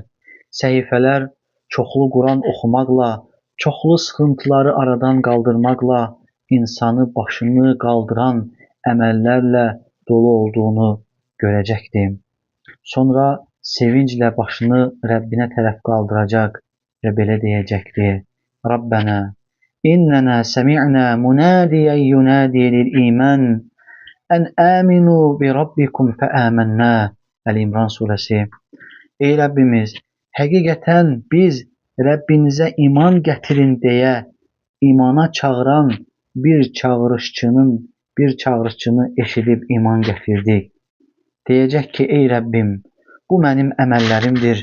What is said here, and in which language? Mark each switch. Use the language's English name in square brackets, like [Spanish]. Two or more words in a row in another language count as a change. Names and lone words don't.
[Azerbaijani] Səhifeler çoxlu Kur'an oxumaqla, çoxlu sıxıntıları aradan kaldırmakla, insanı başını kaldıran əməllərlə dolu olduğunu görecektir. Sonra sevinçle başını Rabbine tərəf kaldıracak ve belə deyəcəkdir. [Arabic] ربنا إننا سمعنا مناديا ينادي للإيمان أن آمنوا بربكم فآمنا. [Azerbaijani] Əl-İmran surəsi. Ey Rəbbimiz, həqiqətən biz Rəbbinizə iman gətirin deyə imana çağıran bir çağırışçını eşidib iman gətirdik. Deyəcək ki, ey Rəbbim, bu mənim əməllərimdir.